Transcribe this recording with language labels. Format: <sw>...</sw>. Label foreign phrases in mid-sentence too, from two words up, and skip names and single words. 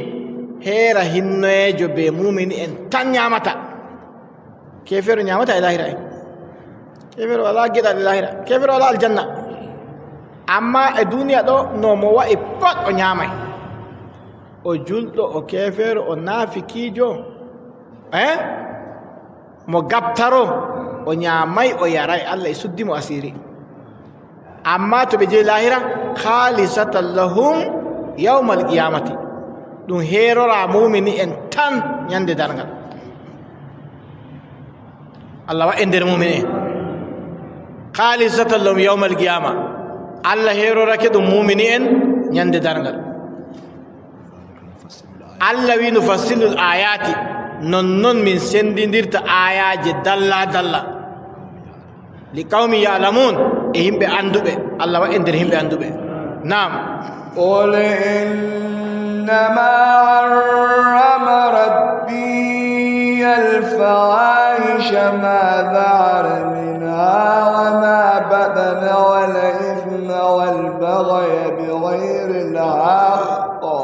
<ff>heera hinnoyejo be mumini en tan ñamata kefere ñamata e lahira en kefere wala geɗal e lahira kefere wala aljanna amma e duniya ɗo no mo wa'i pat o ñaamay, o julɗo, o keefeero, o naafikiijo, mo gabtaro, o ñaamay, o yaray, Allah e suddimo asiri. amma to ɓe jeyi lahira</ff> <ar>خالصة لهم يوم القيامة,</ar> <ff>ɗum heerora mumini en tan ñande darngal. Allah wa e nder mumini en</ff> <ar>خالصة لهم يوم القيامة,</ar> <ff>Allah heerorake ɗum mumini en ñande darngal. Allah wi</ff> <ar>نفصل الآيات,</ar> <ff>nonnon min sendidirta ayaje dalla dalla</ff> <ar>لقوم يعلمون,</ar> <ff>e himɓe anduɓe. Allah wa e nder himɓe anduɓe. Naam.</ff> <ar>قل إنما حرم ربي الفواحش ما ظهر منها وما بطن والإثم والبغي بغير الحق</ar>